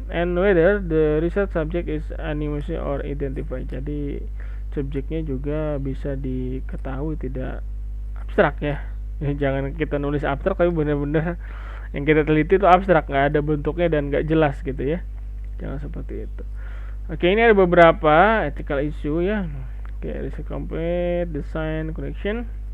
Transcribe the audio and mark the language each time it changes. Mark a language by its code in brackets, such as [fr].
[en] And whether the research subject is anonymous or identified. [id] Jadi subjeknya juga bisa diketahui, tidak abstrak ya. Jangan kita nulis abstrak tapi benar-benar yang kita teliti itu abstrak, nggak ada bentuknya dan nggak jelas gitu ya. Jangan seperti itu. Oke, ini ada beberapa ethical issue ya. [en] Oke, research complete, design, collection.